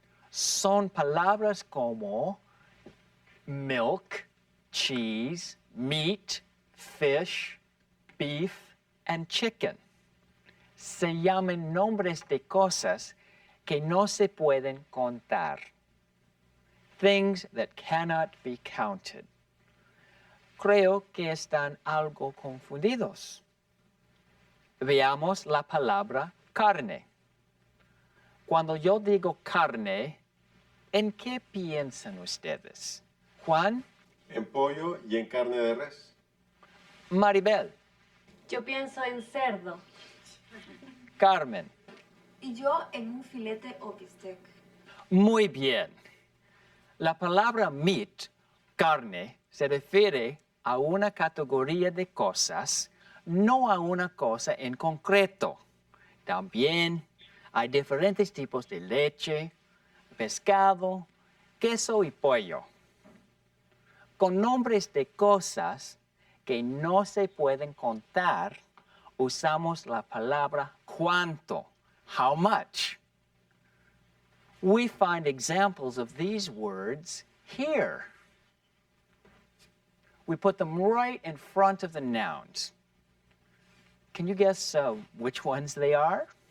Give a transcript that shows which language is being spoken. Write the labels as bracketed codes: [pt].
[es] Son palabras como [en] milk, cheese, meat, fish, beef, and chicken. [es] Se llaman nombres de cosas que no se pueden contar. [en] Things that cannot be counted. [es] Creo que están algo confundidos. Veamos la palabra carne. Cuando yo digo carne, ¿en qué piensan ustedes? Juan, En pollo y en carne de res. Maribel, Yo pienso en cerdo. Carmen. Y yo en un filete o bistec. Muy bien. La palabra meat, carne, se refiere a una categoría de cosas, no a una cosa en concreto. También hay diferentes tipos de leche, pescado, queso y pollo. Con nombres de cosas que no se pueden contar, usamos la palabra cuánto, [en] how much. We find examples of these words here. We put them right in front of the nouns. Can you guess which ones they are?